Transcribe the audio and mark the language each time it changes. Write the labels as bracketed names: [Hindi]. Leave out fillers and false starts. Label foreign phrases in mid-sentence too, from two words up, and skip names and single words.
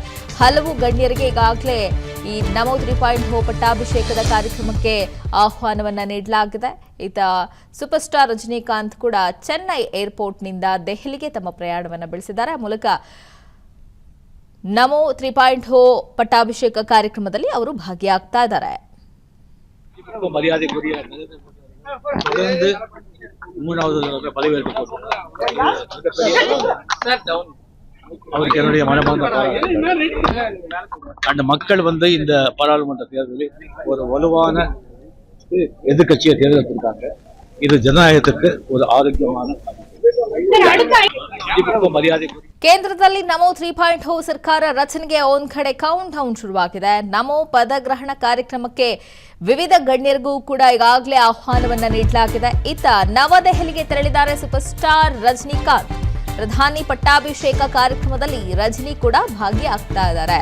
[Kannada] ಹಲವು ಗಣ್ಯರಿಗೆ ಈಗಾಗಲೇ ಈ ನಮೋ 3.0 ಪಟ್ಟಾಭಿಷೇಕದ ಕಾರ್ಯಕ್ರಮಕ್ಕೆ ಆಹ್ವಾನವನ್ನ ನೀಡಲಾಗಿದೆ. ಇತ್ತ ಸೂಪರ್ ಸ್ಟಾರ್ ರಜನಿಕಾಂತ್ ಕೂಡ ಚೆನ್ನೈ ಏರ್ಪೋರ್ಟ್ನಿಂದ ದೆಹಲಿಗೆ ತಮ್ಮ ಪ್ರಯಾಣವನ್ನು ಬೆಳೆಸಿದ್ದಾರೆ. ಆ ಮೂಲಕ ನಮೋ 3.0 ಪಟ್ಟಾಭಿಷೇಕ ಕಾರ್ಯಕ್ರಮದಲ್ಲಿ ಅವರು ಭಾಗಿಯಾಗ್ತಾ ಇದ್ದಾರೆ. [Tamil] அவருக்கு என்னுடைய மனமார்ந்த அந்த மக்கள் இந்த பாராளுமன்ற தேர்தலில் ஒரு வலுவான எதிர்கட்சியை தேர்ந்தெடுத்திருக்காங்க. இது ஜனநாயகத்துக்கு ஒரு ஆரோக்கியமான மரியாதை. [Kannada] ಕೇಂದ್ರದಲ್ಲಿ ನಮೋ 3.0 ಸರ್ಕಾರ ರಚನೆಗೆ ಒಂದ್ ಕಡೆ ಕೌಂಟ್ ಡೌನ್ ಶುರುವಾಗಿದೆ. ನಮೋ ಪದಗ್ರಹಣ ಕಾರ್ಯಕ್ರಮಕ್ಕೆ ವಿವಿಧ ಗಣ್ಯರಿಗೂ ಕೂಡ ಈಗಾಗಲೇ ಆಹ್ವಾನವನ್ನ ನೀಡಲಾಗಿದೆ. ಇತ್ತ ನವದೆಹಲಿಗೆ ತೆರಳಿದ್ದಾರೆ ಸೂಪರ್ ಸ್ಟಾರ್ ರಜನಿಕಾಂತ್. ಪ್ರಧಾನಿ ಪಟ್ಟಾಭಿಷೇಕ ಕಾರ್ಯಕ್ರಮದಲ್ಲಿ ರಜನಿ ಕೂಡ ಭಾಗಿಯಾಗ್ತಾ ಇದ್ದಾರೆ.